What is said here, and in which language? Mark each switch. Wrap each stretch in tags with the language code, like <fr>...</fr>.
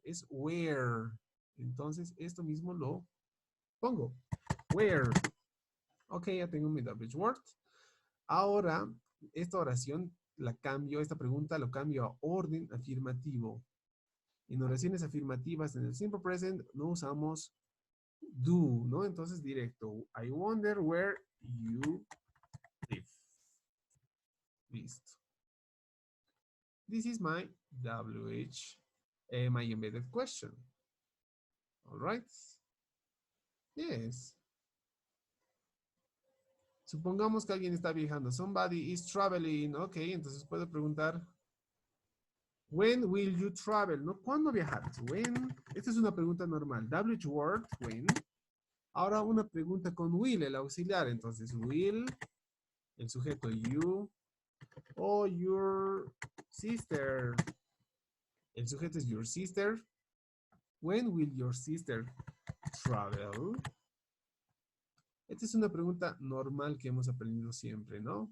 <es>Es where. Entonces, esto mismo lo pongo. Where. Ok, ya tengo mi WH word. Ahora, esta oración la cambio, esta pregunta lo cambio a orden afirmativo. En oraciones afirmativas en el simple present no usamos do, ¿no? Entonces directo.</es> <en>I wonder where you live.</en> <es>Listo.</es> <en>This is my WH, my embedded question. All right. Yes.</en> <es>Supongamos que alguien está viajando.</es> <en>Somebody is traveling.</en> <es>Ok, entonces puedo preguntar,</es> <en>when will you travel?</en> <es>¿No? ¿Cuándo viajarás? When. Esta es una pregunta normal. WH word, when. Ahora una pregunta con will, el auxiliar. Entonces, will, el sujeto you, o your sister. El sujeto es your sister.</es> <en>When will your sister travel?</en> <es>Esta es una pregunta normal que hemos aprendido siempre, ¿no?</es>